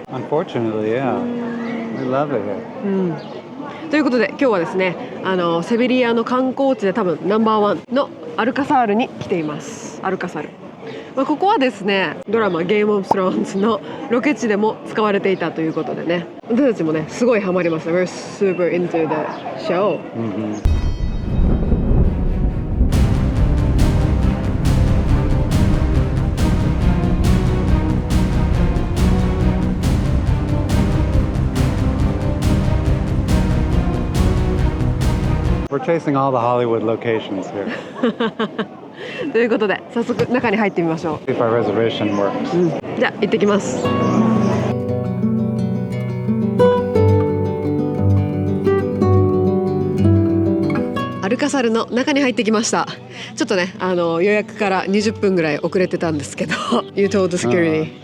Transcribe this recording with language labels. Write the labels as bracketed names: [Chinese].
[English] Unfortunately, yeah. We love it here. [Japanese] ということで今日はですね、セビリアの観光地で多分ナンバー1のアルカサールに来ています。アルカサル。ここはですね、ドラマゲームオブスローンズのロケ地でも使われていたということでね、私たちもねすごいハマりました。 [English] We're super into the show. We're chasing all the Hollywood locations here. [Japanese] ということで早速中に入ってみましょう。 [English] See if our reservation works. [Japanese] じゃあ行ってきます。アルカサルの中に入ってきました。ちょっとね予約から20分ぐらい遅れてたんですけど [English] You told the security.